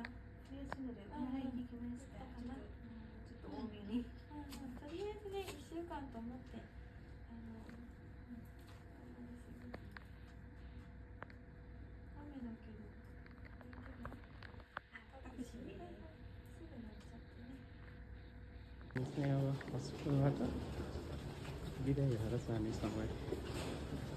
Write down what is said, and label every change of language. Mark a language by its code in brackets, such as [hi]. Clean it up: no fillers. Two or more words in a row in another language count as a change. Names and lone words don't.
[it] Fiesta non è, ma lei chi va sta? Tutto uomini. [ja] とりあえずね、1週間と思って、雨だけど、タクシーすぐ乗っちゃってね。 [ne] हस्पिटलबाट बिदाई भएर जाने समय